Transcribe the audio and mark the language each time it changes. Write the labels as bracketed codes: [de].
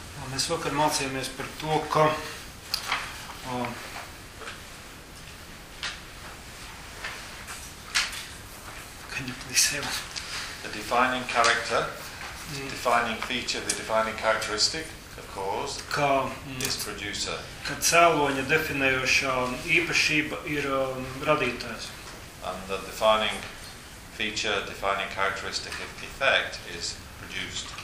[lv] Mēs vakar mācījāmies par to, ka [en] can you please say what? The defining character, defining feature, the defining characteristic of cause is producer. [lv] Ka cēloņa definējošā īpašība ir radītājs. [en] And the defining feature, defining characteristic of effect is produced.